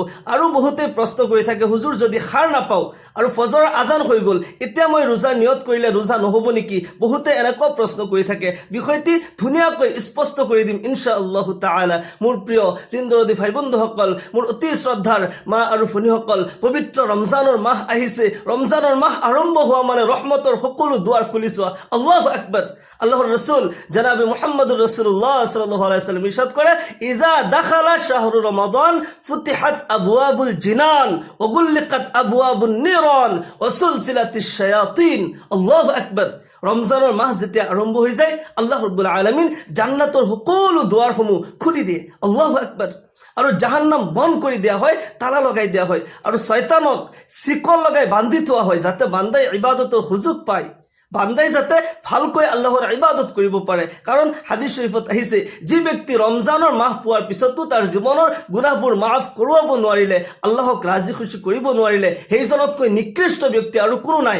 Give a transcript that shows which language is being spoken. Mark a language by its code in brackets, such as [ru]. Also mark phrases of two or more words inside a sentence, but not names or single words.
[as] আৰু বহুতে প্ৰশ্ন কৰি থাকে হুজুৰ যদি সাৰ নাপাওঁ আৰু ফজৰৰ আজান হৈ গ'ল এতিয়া মই ৰোজাৰ নিয়ত কৰিলে ৰোজা নহ'ব নেকি? বহুতে এনেকুৱা প্ৰশ্ন কৰি থাকে। বিষয়টি ধুনীয়াকৈ স্পষ্ট কৰি দিম [ar] إن شاء الله تعالى. [as] মোৰ প্ৰিয় দিনদৰদী ভাই বন্ধুসকল, মোৰ অতি শ্ৰদ্ধাৰ মা আৰু ভনীসকল, পবিত্ৰ ৰমজানৰ মাহ আহিছে। ৰমজানৰ মাহ আৰম্ভ হোৱা মানে ৰহমতৰ সকলো দুৱাৰ খুলি চোৱা। [ar] الله أكبر. [as] আল্লাহৰ ৰাসূল জনাবে মুহাম্মদুৰ ৰাসূলুল্লাহ [ar] صلى الله عليه وسلم [as] ইরশাদ করে [ar] إذا دخل شهر رمضان فتحت أبواب الجنان وغلقت أبواب النيران وسلسلت الشياطين. الله أكبر. [as] রমজানের মাহ যেতিয়া আৰম্ভ হৈ যায় [ar] الله رب العالمين [as] জান্নাতৰ সকলো দুৱাৰসমূহ খুলি দিয়ে। [ar] الله أكبر. [as] আৰু জাহান্নাম বন্ধ কৰি দিয়া হয়, তালা লগাই দিয়া হয়, আৰু শয়তানক শিকল লগাই বান্ধি থোৱা হয় যাতে বান্দাই ইবাদতৰ সুযোগ পায়, বান্দাই যাতে ভালকৈ আল্লাহৰ ইবাদত কৰিব পাৰে। কাৰণ হাদিস শৰীফত আহিছে যি ব্যক্তি ৰমজানৰ মাহ পোৱাৰ পিছতো তাৰ জীৱনৰ গুনাহবোৰ মাফ কৰোৱাব নোৱাৰিলে, আল্লাহক ৰাজি খুশি কৰিব নোৱাৰিলে, সেইজনতকৈ নিকৃষ্ট ব্যক্তি আৰু কোনো নাই।